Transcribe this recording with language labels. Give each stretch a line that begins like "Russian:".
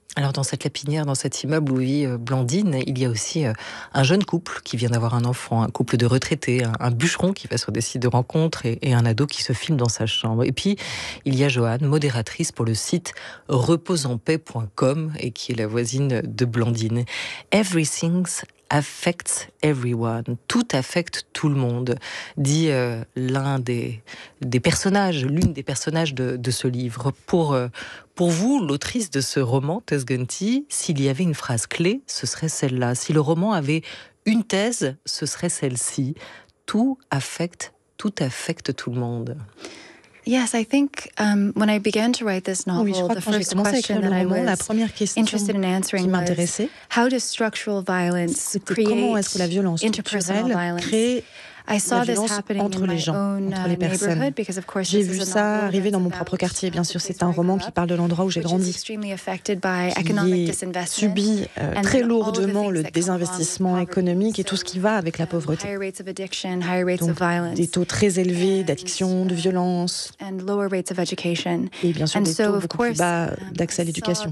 French: Alors dans cette lapinière, dans cet immeuble où vit Blandine, il y a aussi un jeune couple qui vient d'avoir un enfant, un couple de retraités, un bûcheron qui va sur des sites de rencontres et un ado qui se filme dans sa chambre. Et puis il y a Joanne, modératrice pour le site reposenpaix.com et qui est la voisine de Blandine.
English: Everything affects everyone.
French: Tout affecte tout le monde, dit l'une des personnages de ce livre. Pour vous, l'autrice de ce roman, Tess Gunty, s'il y avait une phrase clé, ce serait celle-là. Si le roman avait une thèse, ce serait celle-ci. Tout affecte tout le monde.
English: Yes, I think when I began to write this novel, the first question that I was interested in answering was how does structural violence create interpersonal violence? I saw this happening in my own neighborhood because of course
French: j'ai vu ça arriver dans mon propre quartier. Bien sûr, c'est un roman qui parle de l'endroit où j'ai grandi, qui subit très lourdement le désinvestissement économique et tout ce qui va avec la pauvreté. Donc, des taux très élevés d'addiction, de violence, et bien sûr des taux beaucoup plus bas d'accès à l'éducation.